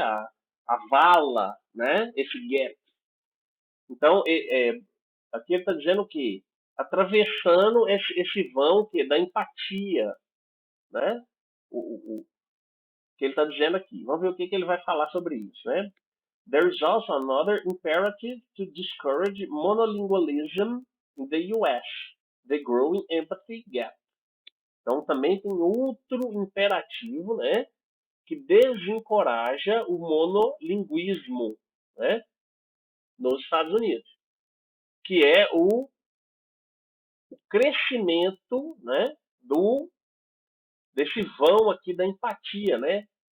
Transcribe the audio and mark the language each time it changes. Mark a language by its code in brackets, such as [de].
[pt] A vala, né? Esse gap. Então, aqui ele está dizendo que atravessando esse vão da empatia, né? O que ele está dizendo aqui. Vamos ver o que ele vai falar sobre isso, né? [en] There is also another imperative to discourage monolingualism in the US, the growing empathy gap. [pt] Então também tem outro imperativo, né, que desencoraja o monolinguismo, né, nos Estados Unidos, que é o crescimento, né, desse vão aqui da empatia, né?